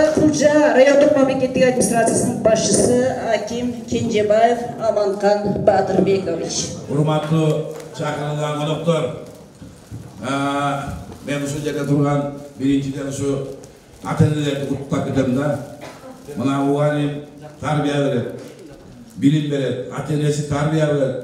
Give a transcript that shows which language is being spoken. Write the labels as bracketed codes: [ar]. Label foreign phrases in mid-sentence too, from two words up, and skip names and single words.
[kk] Кулжа райондық мемлекеттік администрациясының басшысы Аким Кенжебаев Аманхан Батырбекович. [ky] Урматтуу чакырылган коноктор, мен ушул жерде турган биринчиден ушу ата-энелерди куттуктап кетем да. Мына мугалим тарбия берет, билим берет, ата-энеси тарбия берет.